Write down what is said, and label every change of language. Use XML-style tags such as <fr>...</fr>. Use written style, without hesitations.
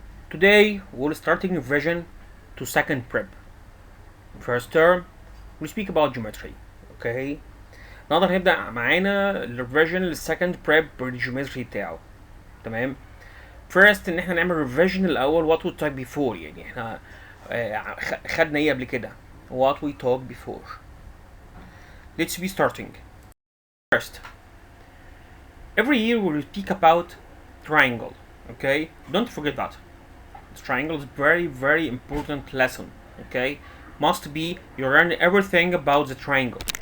<en>Today we're starting revision to second prep. First term we speak about geometry. Okay.</en> <ar>النهارده هنبدأ معانا الريفيجن للسكند بريب بالجيومتري بتاعه. تمام.</ar> <en>First</en> <ar>ان احنا نعمل ريفيجن الاول</ar> <en>what we talked before،</en> <ar>يعني احنا خدنا ايه قبل كده.</ar> <en>What we talked before. Let's be starting. First, every year we will speak about triangle. Okay, don't forget that. The triangle is very important lesson. Okay, must be you learn everything about the triangle.</en>